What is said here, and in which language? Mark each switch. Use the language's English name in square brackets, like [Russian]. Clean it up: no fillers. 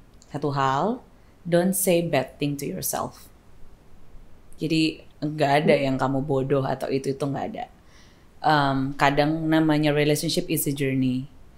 [Indonesian] Satu hal, [English] don't say bad thing to yourself. [Indonesian] Jadi nggak ada yang kamu bodoh atau itu nggak ada. Kadang namanya [English] relationship is a journey.